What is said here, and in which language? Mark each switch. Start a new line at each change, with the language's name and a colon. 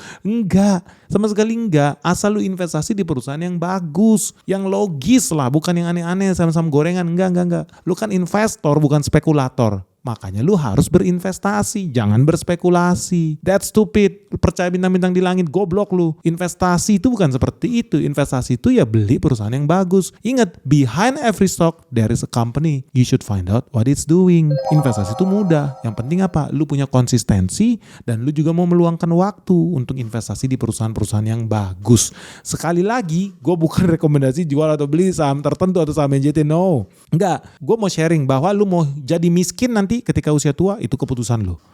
Indonesian: Enggak, sama sekali enggak. Asal lu investasi di perusahaan yang bagus, yang logis lah, bukan yang aneh-aneh sama-sama gorengan. Enggak. Lu kan investor bukan spekulator. Makanya lu harus berinvestasi, jangan berspekulasi.
English: That's stupid.
Indonesian: Percaya bintang-bintang di langit, goblok lu. Investasi itu bukan seperti itu. Investasi itu ya beli perusahaan yang bagus.
English: Ingat, behind every stock there is a company. You should find out what it's doing.
Indonesian: Investasi itu mudah. Yang penting apa? Lu punya konsistensi dan lu juga mau meluangkan waktu untuk investasi di perusahaan-perusahaan yang bagus. Sekali lagi, gue bukan rekomendasi jual atau beli saham tertentu atau saham NJT. No. Enggak. Gue mau sharing bahwa lu mau jadi miskin nanti ketika usia tua, itu keputusan lo.